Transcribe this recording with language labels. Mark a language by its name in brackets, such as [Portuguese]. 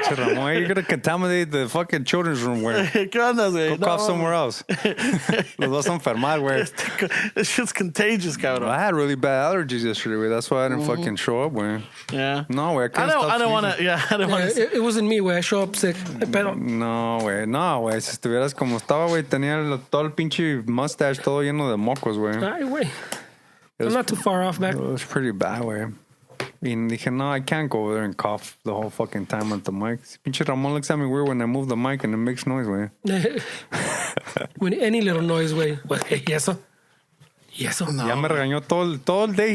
[English] Ramón, you're gonna contaminate the fucking children's room, güey. [Spanish] ¿Qué onda, güey? [English] Go cough somewhere else. [Spanish] Los vas a enfermar, güey. [English] This shit's contagious, cabrón. I had really bad allergies yesterday, güey. That's why I didn't fucking show up, güey. Yeah. [Spanish] No, güey. [English] I don't want to. Yeah, I don't want to. It wasn't me, güey. I show up sick. [Spanish] Pero. No, güey. No, güey. Si estuvieras como estaba, güey, tenía todo el pinche mustache todo lleno de mocos, güey. [English] Ay, güey. I'm not too far off back. It was pretty bad, güey. And [Spanish] dije, no, [English] I can't go over there and cough the whole fucking time at the mic. Pinche Ramon looks at me weird when I move the mic and it makes noise, güey. When any little noise, güey. [Spanish] ¿Y eso? ¿Y eso? No. Ya me regañó todo el day.